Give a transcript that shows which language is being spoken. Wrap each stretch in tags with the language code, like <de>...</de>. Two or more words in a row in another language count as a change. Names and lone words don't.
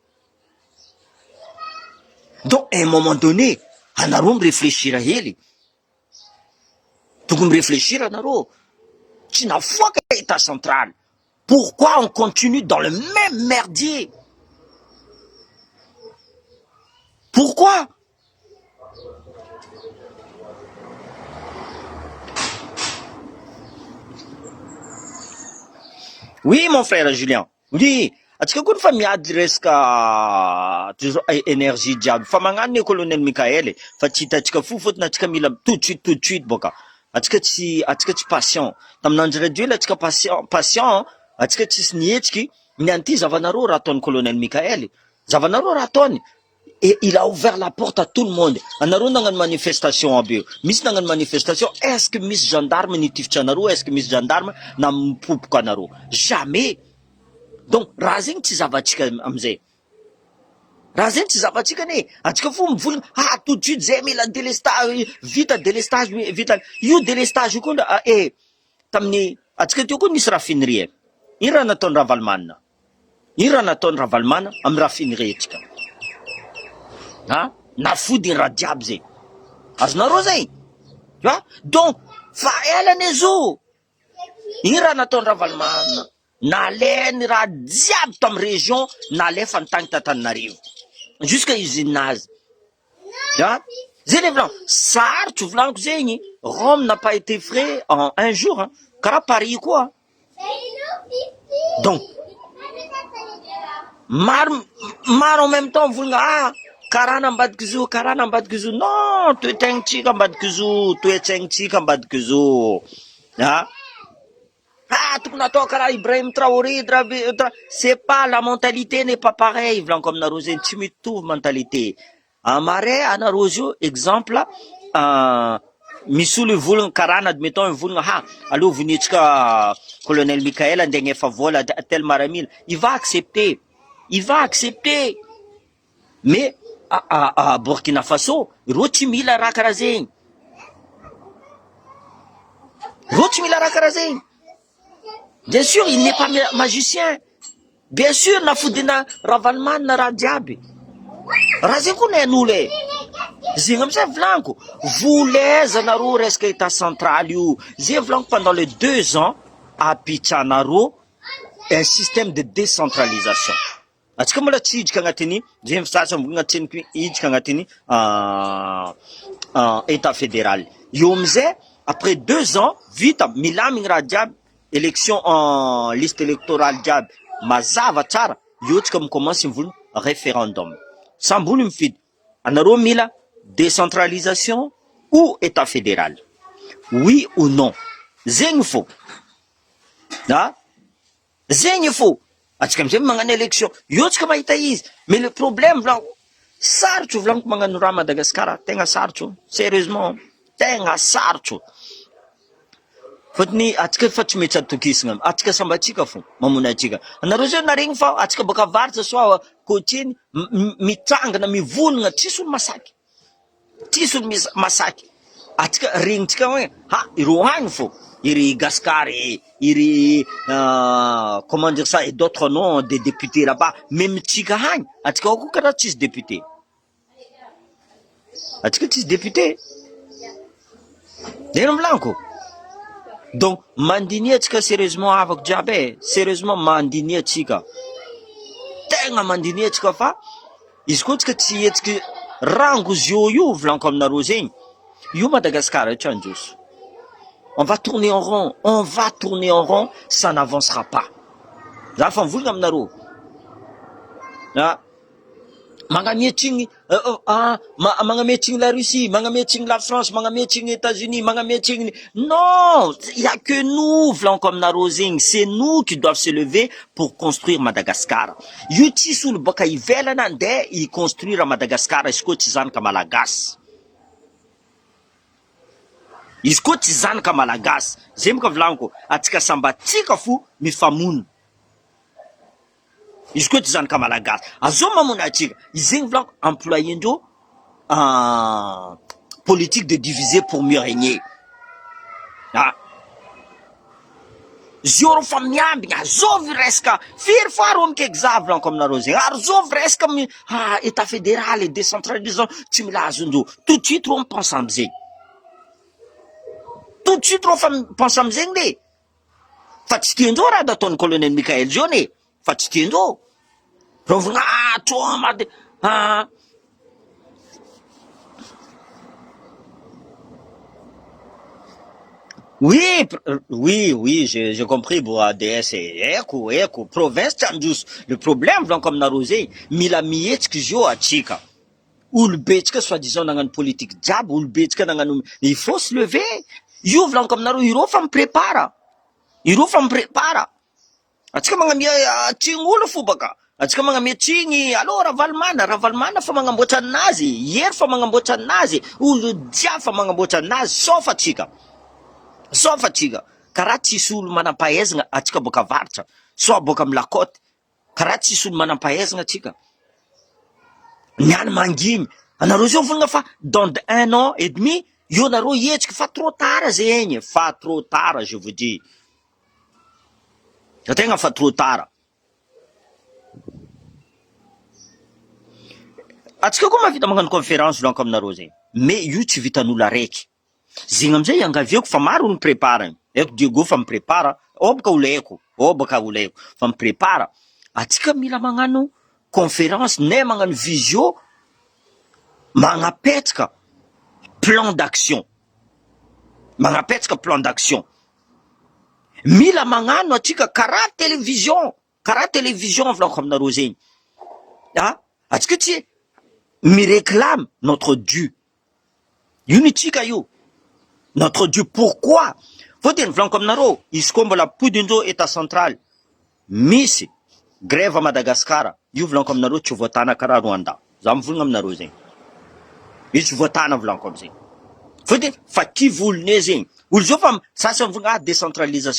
<fr>Donc à un moment donné,</fr> <mg>anareo miréfléchir hely. Tokony miréfléchir anareo. Tsy nafoaka</mg> <fr>état central. Pourquoi on continue dans le même merdier? Pourquoi? Oui, mon frère Julien. Oui,</fr> <mg>atsika koa fa miady resaka énergie jiaby. Fa magnano ny colonel Mikael, fa tsy hitatsika fo fotony atsika mila</mg> <fr>tout de suite</fr> <mg>boka. Atsika tsy patient. Tamin'Andry Rajoely atsika patient, atsika tsisy nihetsiky, nianty zavanareo raha ataon'ny colonel Mikael. Zavanareo raha ataony.</mg> <fr>Et il a ouvert la porte à tout le monde.</fr> <mg>Anareo nagnano manifestation aby io. Misy nagnano manifestation,</mg> <fr>est-ce que</fr> <mg>misy gendarme nitifitra anareo?</mg> <fr>Est-ce que</fr> <mg>misy gendarme na mipopoka anareo?</mg> <fr>Jamais.</fr> <mg>Donc raha zegny tsy zavatsika amizay.</mg> <fr>Raha zegny tsy zavatsika ne.</fr> <mg>Atsika fo mivolagna,</mg> <fr>tout de suite</fr> <mg>zay mila délestage, vita délestage, vita. Io délestage io koa tamin'ny atsika teo koa nisy raffinerie. Ino raha nataon'ny Ravalomanina? Ino raha nataon'ny Ravalomanina amin'ny raffinerie tsika? Nafodiny raha diable zay. Azonareo zay?</mg> <fr>Tu vois?</fr> <mg>Donc fa elany ezo. Ino raha nataon'ny Ravalomanina? Naleny raha diable tam région, nalefa ny Tananarivo.</mg> <fr>Jusqu'à usinazy. Tu vois?</fr> <mg>Zay le volanko. Sarotro volanko zegny.</mg> <fr>Rome n'a pas été fait en un jour.</fr> <mg>Hein. Karaha Paris quoi. Donc maro</mg> <fr>en même temps</fr> <mg>volagna karana ambadiky zo, karana ambadiky zo. Non, toetraignitsika ambadiky zo, toetraignitsika ambadiky zo.</mg> <fr>Ah,</fr> <mg>tokony atao karaha</mg> <fr>Ibrahim Traoré, c'est pas, la mentalité n'est pas pareille,</fr> <mg>volanko aminareo zegny, tsy mitovy mentalité. Amaray anareo zio exemple, misy olo volagna karaha na</mg> <fr>admettons volagna ha,</fr> <mg>allo vonintsika colonel Michael andeha agnefa vola tel maramila,</mg> <fr>il va accepter, mais à Burkina Faso</fr> <mg>ireo tsy mila raha karaha zegny,</mg> <fr>bien sûr il n'est pas magicien, bien sûr</fr> <mg>nafodina Ravalomanina raha jiaby, raha zegny koa nen'olo e. Zegny amizay volanko, volaiza nareo resaka</mg> <fr>état central</fr> <mg>io, zay volanko</mg> <fr>pendant les 2 ans apitranareo un système de décentralisation.</fr> <mg>Atsika mbola tsy hiditra agnatiny, zay sasa mbolina tsy hiditra agnatiny</mg> <fr>état fédéral.</fr> <mg>Io amizay après 2 ans vita milamigny raha jiaby,</mg> <fr>élection en liste électorale</fr> <mg>jiaby mazava tsara, io tsika mikomansy mivolagna référendum. Sambolo mifidy anareo mila décentralisation</mg> <fr>ou état fédéral, oui ou non,</fr> <mg>zegny fô, zegny fô. Atsika amizay magnano élection, io tsika mahita izy,</mg> <fr>mais le problème</fr> <mg>volanko, sarotro volanko magnano raha Madagasikara, tegna sarotro, sérieusement, tegna sarotro. Fotony atsika fa tsy mety atokisana, atsika samba atsika fô mamona atsika. Anareo zay naregny fa atsika baka avaratra soa coachiny mitrangana mivolagna, tsisy olo masaky, atsika regnitsika hoe ha ireo agny fô, iry Gaskary, iry</mg> <fr>comment dire ça, et d'autres noms des députés là-bas,</fr> <mg>même tsika agny atsika ao koa karaha tsisy député, atsika tsisy député, zay volanko. Donc mandini atsika sérieusement avako jiaby e, sérieusement mandini atsika, tegna mandini atsika, fa izy koa tsika tsy hetsika rango zio io volanko aminareo zegny, io Madagascar tsy androso,</mg> <fr>on va tourner en rond, ça n'avancera pas.</fr> <mg>Za fa mivolagna aminareo magnamietrigny magnamietrigny la Russie, magnamietrigny la France, magnamietrigny États-Unis, magnamietrigny,</mg> <fr>non, il y a que nous</fr> <mg>volanko aminareo zegny,</mg> <fr>c'est nous qui doivent se lever pour construire Madagascar.</fr> <mg>Io tsisy olo baka ivelana andeha iconstruire Madagascar izy koa tsy zanaka malagasy, izy koa tsy zanaka malagasy. Zay moka volanko, atsika samba tsika fo mifamono, izy koa tsy zanaka malagasy azo mamona atsika. Izegny volanko, employendreo</mg> <fr>politique de diviser pour mieux régner.</fr> <mg>Zio fa miambigna, azovy resaka firy faro mikaiky za volanko aminareo zegny, ary zovy resaka</mg> <fr>état fédéral et décentralisation</fr> <mg>tsy mila azondreo,</mg> <fr>tout de suite</fr> <mg>reo mipense amizegny,</mg> <fr>tout de suite</fr> <mg>reo fa mipense amizegny le, fa tsy tiandreo raha da ataon'ny colonel Michael zio ne, fa tsy tiandreo reo vogna oui,</mg> <fr>j'ai compris pour ADS,</fr> <mg>eko, province tsy androso.</mg> <fr>Le problème</fr> <mg>volanko aminareo zegny, mila mihetsiky izy io atsika, olobetsika soi-disant nagnano politique jiaby, olobetsika nagnano,</mg> <fr>il faut se lever.</fr> <mg>Io volanko aminareo, ireo fa miprépara, atsika magnamia tsigny olo fo baka, atsika magnamia tsigny, allo Ravalomanina fa magnamboatra anazy, Hery fa magnamboatra anazy, olo dia fa magnamboatra anazy, sauf atsika karaha tsisy olo manam-pahaizana atsika boka avaratra, so boka amy lakoty, karaha tsisy olo manam-pahaizana atsika niany manginy. Anareo zao volagna fa</mg> <fr>dans 1 an et demi</fr> <mg>io nareo hetsika, fa</mg> <fr>trop tard</fr> <mg>zegny, fa</mg> <fr>trop tard, je vous dis,</fr> <mg>tegna fa</mg> <fr>trop tard.</fr> <mg>Atsika koa mavita magnano conférence volanko aminareo zegny, mais io tsy vitan'olo araiky, zegny amizay iangaviako fa maro olo miprépara, eko Diego fa miprépara, baka olo aiko fa miprépara. Atsika mila magnano conférence ne magnano visio, magnapetraka</mg> <fr>plan d'action,</fr> <mg>mila magnano atsika karaha télévision volanko aminareo zegny, atsika tsy miréclame</mg> <fr>notre dû,</fr> <mg>io ny tsika io,</mg> <fr>notre dû.</fr> <mg>Pourquoi Fôtony volaniko aminareo, izy koa mbola podindreo</mg> <fr>état central</fr> <mg>misy grève</mg> <fr>à Madagascar,</fr> <mg>io volaniko aminareo tsy voatana karaha Rwanda. Za mivolagna aminareo zegny. Io tsy voatana volaniko amizay. Fôtony fa kivolone zegny. Olo zao fa sasany volagna décentralisation.</mg>